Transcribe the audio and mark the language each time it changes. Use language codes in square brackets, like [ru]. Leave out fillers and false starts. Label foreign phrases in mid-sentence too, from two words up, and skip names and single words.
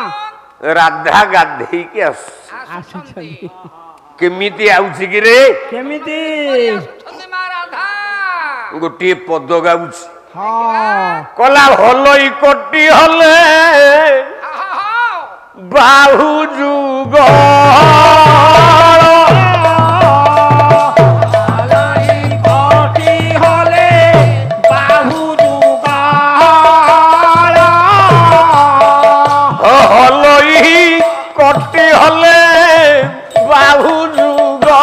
[or] ରାଧା ଗାଧେଇକି ଆସୁଛି। ଆସୁଛନ୍ତି କେମିତି ଆଉଛି କି ରେ? কেমিতি ଆସୁଛନ୍ତି ମା ରାଧା ଗୋଟିଏ ପଦ ଗାଉଛି, হ্যাঁ କଲା ହଲଇ କଟି ହଲେ ବାହୁ ଯୁଗ କଟି ହଲେ ବାହୁ ଦୁଗାଲ ହଲଇ କଟି ହଲେ ବାହୁ ଯୁଗ